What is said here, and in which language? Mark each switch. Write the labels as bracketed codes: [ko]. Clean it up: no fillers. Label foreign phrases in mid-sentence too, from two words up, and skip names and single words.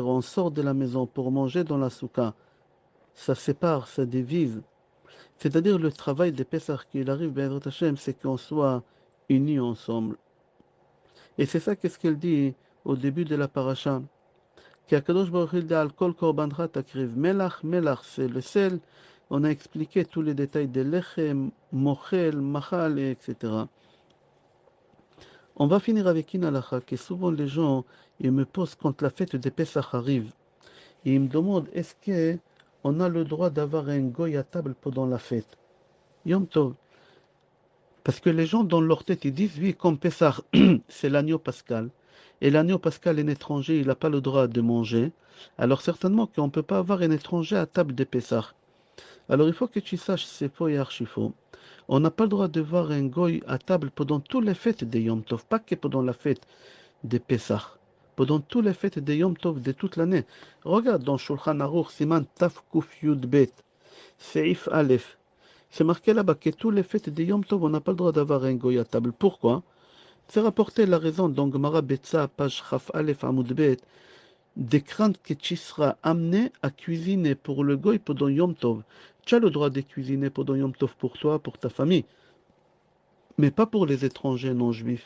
[fr] On sort de la maison pour manger dans la soukha. Ça sépare, ça divise. C'est-à-dire le travail des Pessah qu'il arrive, [he] בעזרת השם, [fr] c'est qu'on soit unis ensemble. Et c'est ça qu'est-ce qu'elle dit au début de la paracha. Qu'Akadosh Baruch Hu dit [he] על כל קרבנך תקריב. מלח, מלח, [fr] c'est le sel. On a expliqué tous les détails des lechem, mochel, machal, etc. On va finir avec une halakha que souvent les gens ils me posent quand la fête des Pessah arrive. Et ils me demandent est-ce qu'on a le droit d'avoir un goy à table pendant la fête? [he] יום טוב. [fr] Parce que les gens dans leur tête ils disent oui, comme Pessah, c'est l'agneau pascal. Et l'agneau pascal, un étranger, il n'a pas le droit de manger. Alors certainement qu'on ne peut pas avoir un étranger à table de Pessah. Alors il faut que tu saches, c'est faux et archi faux. On n'a pas le droit de voir un goy à table pendant toutes les fêtes de [he] יום טוב, [fr] pas que pendant la fête de Pessah. Pendant toutes les fêtes de [he] יום טוב [fr] de toute l'année. Regarde dans Shulchan Aruch, [he] סימן תו קוף יוד בית, סעיף אלף. [fr] C'est marqué là-bas que tous les fêtes de [he] יום טוב, [fr] on n'a pas le droit d'avoir un goy à table. Pourquoi? C'est rapporté la raison dans Gemara Betsa, page [he] כף אלף עמוד בית, [fr] des craintes que tu seras amené à cuisiner pour le goy pendant [he] יום טוב. [fr] Tu as le droit de cuisiner pendant [he] יום טוב [fr] pour toi, pour ta famille, mais pas pour les étrangers non juifs.